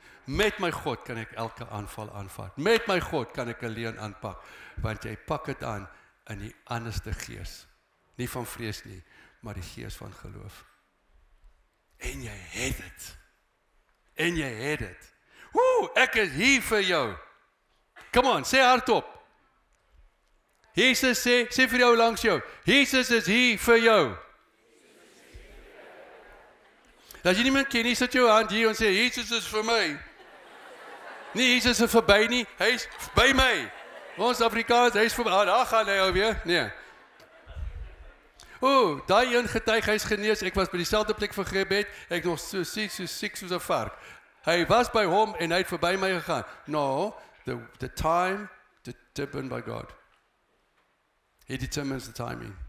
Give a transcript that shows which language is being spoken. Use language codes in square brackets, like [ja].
[af] Met my God kan ek elke aanval aanvat. Met my God kan ek 'n leuen aanpak, want jy pak dit aan in die anderste gees. Nie van vrees nie, maar die gees van geloof. En jy het dit. En jy het dit. Woe, ek is hier vir jou. [en] Come on, [af] sê hardop. Jesus sê vir jou langs jou, Jesus is hier vir jou. As jy niemand ken nie, sit jou hand hier en sê, Jesus is vir my. Nie Jesus is verby nie, hy is by my. Ons Afrikaans, hy is vir my. Daar gaan hy alweer. Nee. Daai een getuig, hy is genees. Ek was by dieselfde plek vir gebed. Ek nog so siek soos 'n vark. Hy was by hom en hy het verby my gegaan. [en] No, the time determined by God. He determines the timing.